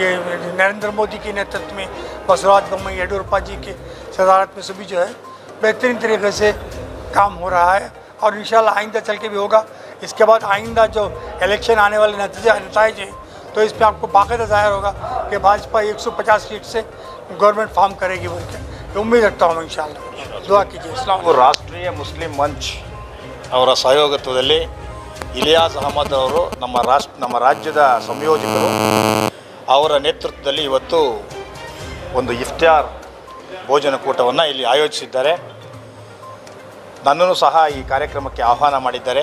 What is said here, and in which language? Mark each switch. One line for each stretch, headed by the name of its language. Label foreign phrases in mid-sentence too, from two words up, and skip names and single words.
Hindi: ये नरेंद्र मोदी के नेतृत्व में बसवराज बोम्मई येडियुरप्पा जी के सदारत में सभी जो है बेहतरीन तरीके से काम हो रहा है और इंशाल्लाह आइंदा चल के भी होगा। इसके बाद आइंदा जो इलेक्शन आने वाले नतीजे हैं तो इसमें आपको बाकायदा जाहिर होगा कि भाजपा 150 सीट से
English: government form
Hindi: करेगी बोल के उम्मीद रखता हूँ इंशाल्लाह। दुआ कीजिए।
Arabic: السلام عليكم.
Kannada: ರಾಷ್ಟ್ರೀಯ ಮುಸ್ಲಿಂ ಮಂಚ್ ಅವರ ಸಹಯೋಗತ್ವದಲ್ಲಿ ಇಲಿಯಾಸ್ ಅಹಮದ್ ಅವರು ನಮ್ಮ ರಾಜ್ಯದ ಸಂಯೋಜಕರು ಅವರ ನೇತೃತ್ವದಲ್ಲಿ ಇವತ್ತು ಒಂದು ಇಫ್ತಾರ್ ಭೋಜನಕೂಟವನ್ನು ಇಲ್ಲಿ ಆಯೋಜಿಸಿದ್ದಾರೆ. ನನ್ನನ್ನು ಸಹ ಈ ಕಾರ್ಯಕ್ರಮಕ್ಕೆ ಆಹ್ವಾನ ಮಾಡಿದ್ದಾರೆ.